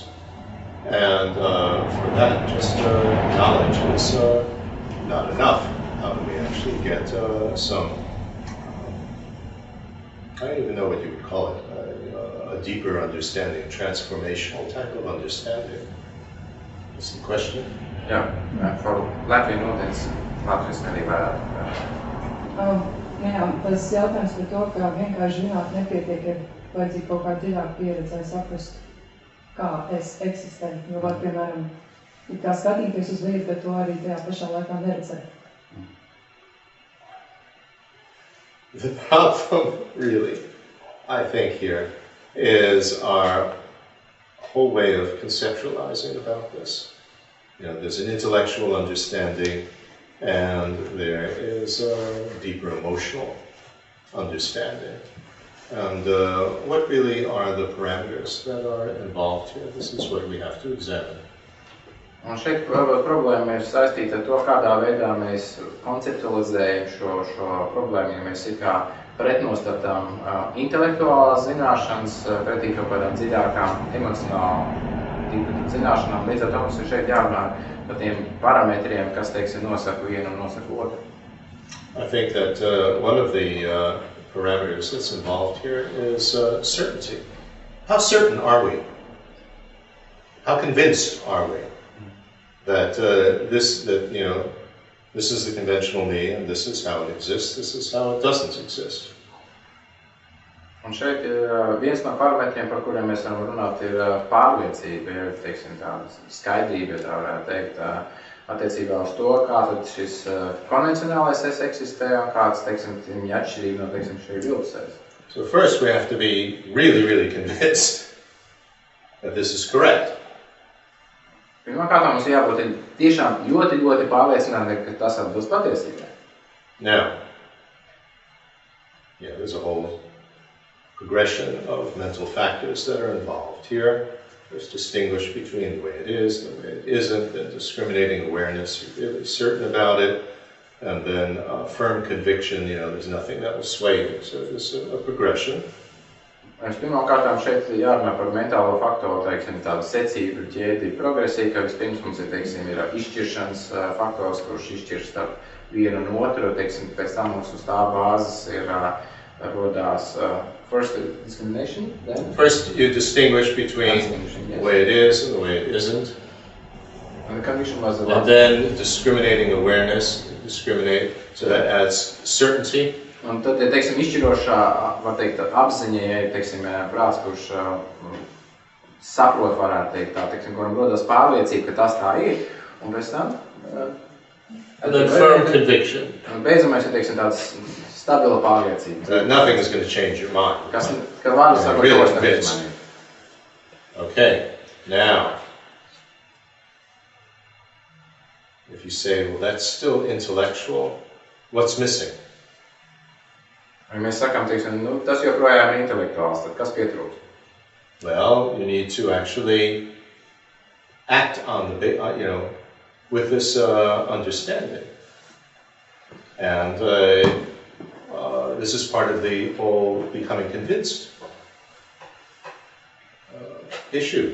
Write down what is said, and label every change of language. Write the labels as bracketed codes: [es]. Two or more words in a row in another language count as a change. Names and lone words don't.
[en] And for that, just knowledge is not enough. How do we actually get some, I don't even know what you would call it, a deeper understanding, transformational type of understanding? Is the question? [lv] Jā, for Latviju noteikti Latvijas arī varētu. Tas jautājums par to, ka vienkārši zināt nepietiek, ir vajadzīga kaut kāda dziļāka pieredze, lai saprastu, kā es eksistēju. Jo var, piemēram, kā skatīties uz lietu, bet to arī tajā pašā laikā neredzēt. [en] The problem, really, I think here, is our whole way of conceptualizing about this. There's an intellectual understanding, and there is a deeper emotional understanding. And what really are the parameters that are involved here? This is what we have to examine. [lv] Un šeit problēma ir saistīta ar to, kādā veidā mēs konceptualizējam šo problēmu, ja mēs ir kā pretnostatām intelektuālās zināšanas pretī kaut kādām dziļākām emocionālām zināšanām. Līdz ar to mums ir šeit jārunā par tiem parametriem, kas, teiksim, nosaka vienu un nosaka otru. [en] I think that one of the parameters that's involved here is certainty. How certain are we? How convinced are we that this is the conventional me, and this is how it exists, this is how it doesn't exist? [lv] Un šeit viens no parametriem, par kuriem mēs varam runāt, ir pārliecība, ja teiksim tāda skaidrība, ja tā varētu teikt, attiecībā uz to, kā tad šis konvencionālais es eksistē un kāds, teiksim, viņa atšķirība no, teiksim, šī viltus es. [en] So first we have to be really, really convinced that this is correct. [lv] Pirmkārt, mums jābūt tiešām ļoti, ļoti pārliecināti, ka tas atbilst patiesībai. [en] Now, there's a whole progression of mental factors that are involved here. There's distinguish between the way it is and the way it isn't, then discriminating awareness, you're really certain about it, and then firm conviction, there's nothing that will sway you. So there's a progression. [lv] Pirmkārt, šeit jārunā par mentālo faktoru, teiksim, tādu secību, ķēdi, progresiju, ka vispirms mums ir izšķiršanas faktors, kurš izšķir starp vienu un otru, teiksim, pēc tam mums uz tā bāzes rodās [en] first discrimination, then? First you distinguish between the way it is and the way it isn't. And the conviction was and then discriminating awareness, so that adds certainty. [lv] Un tad, teiksim, izšķirošā, var teikt, apziņa, teiksim, prāts, kurš saprot, varētu teikt tā, teiksim, kuram rodas pārliecība, ka tas tā ir, un pēc tam [en] and then firm conviction. [lv] Un beidzamais ir, teiksim, tāds stabila pārliecība. [en] Nothing is going to change your mind. [lv] Kas, ka vārdu sakot, [en] really to convinced. Okay, now, if you say, well, that's still intellectual, what's missing? [lv] Ja mēs sakām, teiksim, tas joprojām ir intelektuāls, tad kas pietrūkst? [en] Well, you need to actually act on the, with this understanding. And this is part of the whole becoming convinced issue.